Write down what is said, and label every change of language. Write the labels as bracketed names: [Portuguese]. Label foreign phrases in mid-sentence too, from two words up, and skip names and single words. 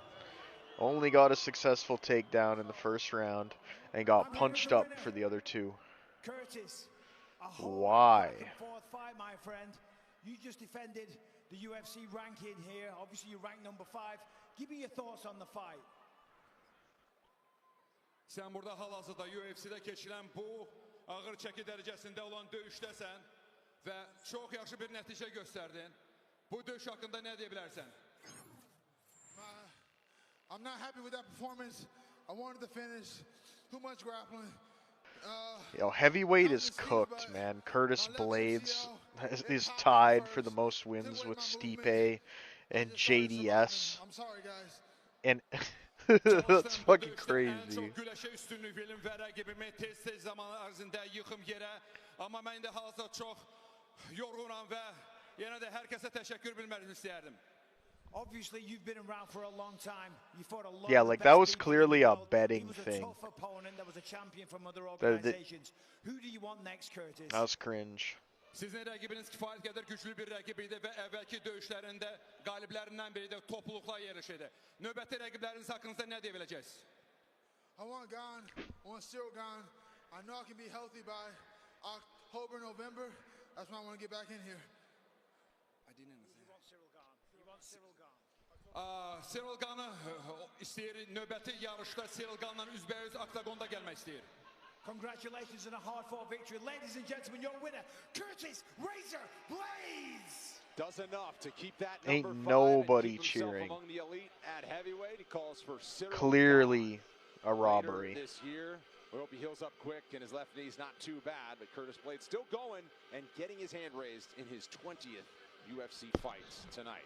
[English] Only got a successful takedown in the first round and got punched up for the other 2. Curtis, why? Fourth fight, my friend. You just defended the UFC ranking here. Obviously, you rank number 5. Give me your thoughts on the fight. [Azerbaijani] Sen burada hal-hazırda UFC-də keçilən bu ağır çəki dərəcəsində olan döyüşdəsən və çox yaxşı bir nəticə göstərdin. Bu döyüş haqqında nə deyə bilərsən? [English] I'm not happy with that performance. I wanted to finish. Too much grappling. Yo, heavyweight is cooked, man. Curtis Blaydes is tied for the most wins with Stipe and JDS. I'm sorry, guys. And that's fucking crazy. [Azerbaijani] Çox güləşə üstünlük verin və rəqibimi tez-tez zaman ərzində yıxım yerə. Amma mən də hazırda çox yorğunam və yenə də hər kəsə təşəkkür bilməni istəyərdim. [English] Obviously, you've been around for a long time. You fought a lot. Yeah, like that was clearly a betting he was thing. A tough opponent. That was a champion from other organizations. Who do you want next, Curtis? That was cringe. [Azerbaijani] Sizin rəqibiniz kifayət qədər güclü bir rəqib idi və əvvəlki döyüşlərində qaliblərindən biri də topluluqla yarış idi. Növbəti rəqibləriniz haqqında nə deyə biləcəksiniz? [English] I want Gane. I want Cyril Gane. I know I can be healthy by October, November. That's when I want to get back in here. I didn't understand. You want Cyril Gane. You want Cyril Gane. [Azerbaijani] Cyril Gane'ı istəyir, növbəti yarışda Cyril Gane'la üzbəüz oktagonda gəlmək istəyir. [English] Congratulations on a hard-fought victory. Ladies and gentlemen, your winner, Curtis Razor Blaydes. Does enough to keep that Ain't number 5 nobody and keep himself cheering. among the elite at heavyweight. He calls for Cyril Clearly a Gane robbery. later this year. We hope he heals up quick and his left knee's not too bad, but Curtis Blaydes still going and getting his hand raised in his 20th UFC fight tonight.